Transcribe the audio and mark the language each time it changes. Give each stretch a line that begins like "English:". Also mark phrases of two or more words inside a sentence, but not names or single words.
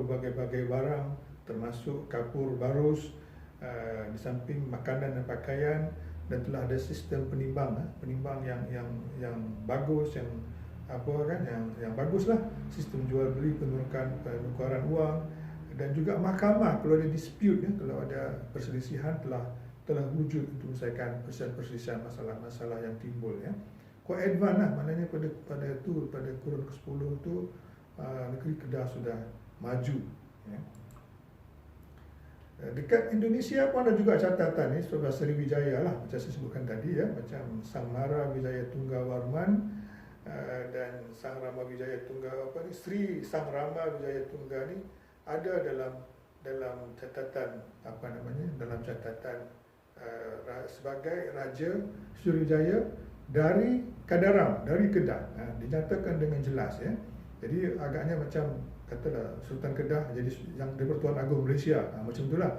Malay: berbagai-bagai barang termasuk kapur barus, di samping makanan dan pakaian, dan telah ada sistem penimbang yang bagus, yang apa kan, yang baguslah, sistem jual beli, penukaran uang, dan juga mahkamah kalau ada dispute ya, kalau ada perselisihan telah wujud untuk menyelesaikan perselisihan masalah-masalah yang timbul ya.
English: Quite advance
Malay: lah, maknanya pada kurun ke-10 tu negeri Kedah sudah maju ya. Dekat Indonesia pun ada juga catatan ni, seperti Sriwijaya lah, macam saya sebutkan tadi ya, macam Sang Mara Wijaya Tunggawarman dan Sang Rama Wijaya Tunggal Sri Sang Rama Wijaya Tunggal ni ada dalam catatan dalam catatan sebagai Raja Sriwijaya dari Kadaram, dari Kedah, dinyatakan dengan jelas ya. Jadi agaknya macam katalah Sultan Kedah jadi yang di-Pertuan Agong Malaysia, macam itulah.